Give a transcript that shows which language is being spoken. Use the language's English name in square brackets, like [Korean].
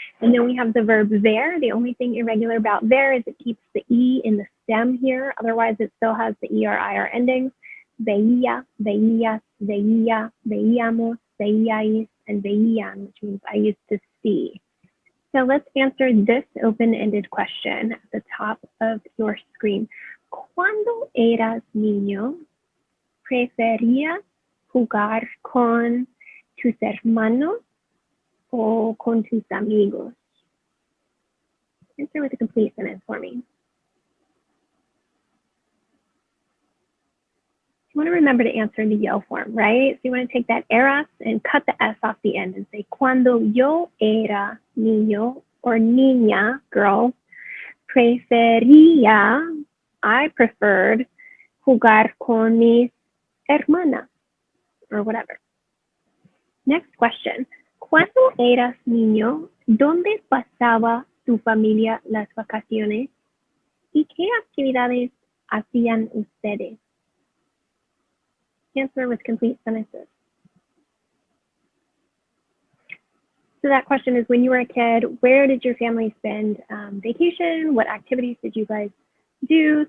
[English] And then we have the verb ver. The only thing irregular about ver is it keeps the E in the stem here. Otherwise, it still has the ER, IR endings. [Spanish] Veía, veías, veía, veíamos, veíais, and veían, [English] which means I used to see. So let's answer this open-ended question at the top of your screen. [Spanish] Cuando eras niño, ¿preferías jugar con tus hermanos o con tus amigos? [English] Answer with a complete sentence for me. You want to remember to answer in the yo form, right? So you want to take that eras and cut the S off the end and say, [Spanish] cuando yo era niño [English] or niña, girl, prefería, I preferred [Spanish] jugar con mis hermanas, [English] or whatever. Next question. [Spanish] Cuando eras niño, ¿dónde pasaba tu familia las vacaciones? ¿Y qué actividades hacían ustedes? [English] Answer with complete sentences. So that question is, when you were a kid, where did your family spend vacation? What activities did you guys do?